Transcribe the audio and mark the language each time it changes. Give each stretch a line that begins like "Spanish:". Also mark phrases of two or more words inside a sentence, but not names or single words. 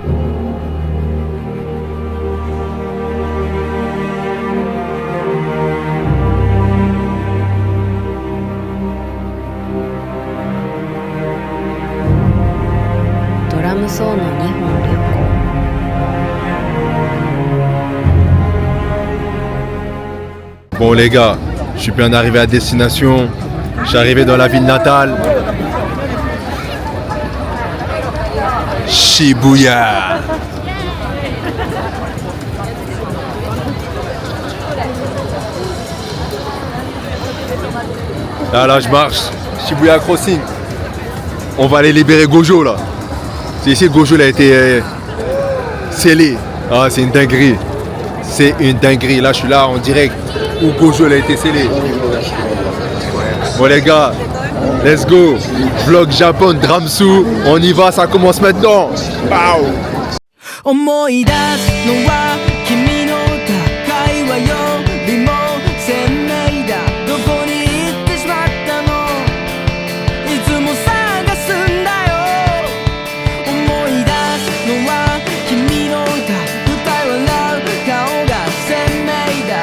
Japanese: ドラムソーの日本旅行。
French: Bon les gars, je suis bien arrivé à destination. Je suis arrivé dans la ville natale. Shibuya. Là je marche. Shibuya Crossing. On va aller libérer Gojo là. C'est ici Gojo il a été scellé. Ah c'est une dinguerie. C'est une dinguerie. Là je suis là en direct où Gojo il a été scellé. Bon les gars,
English: let's go.
French: Vlog Japon Dramsu. On y va, ça commence maintenant. Pow.
Japanese: 思い出すのは君の高い輪よりも鮮明だ。どこに行ってしまったの？いつも探すんだよ。思い出すのは君の歌笑う顔が鮮明だ。